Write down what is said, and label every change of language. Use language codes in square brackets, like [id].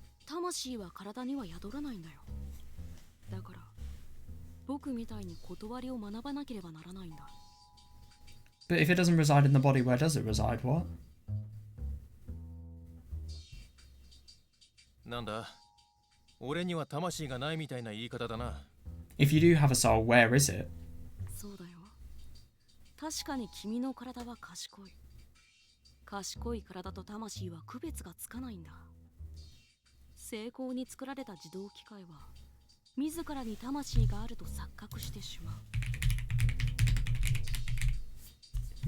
[ja] 魂は体には宿らないんだよ。だから僕みたいに断りを学ばなければならないんだ。 [en] But if it doesn't reside in the body, where does it reside? What? [ja] なんだ？俺には魂がないみたいな言い方だな。 [en] If you do have a soul, where is it? [ja] そうだよ。確かに君の体は賢い。賢い体と魂は区別がつかないんだ。精巧に作られた自動機械は自らに魂があると錯覚してしまう。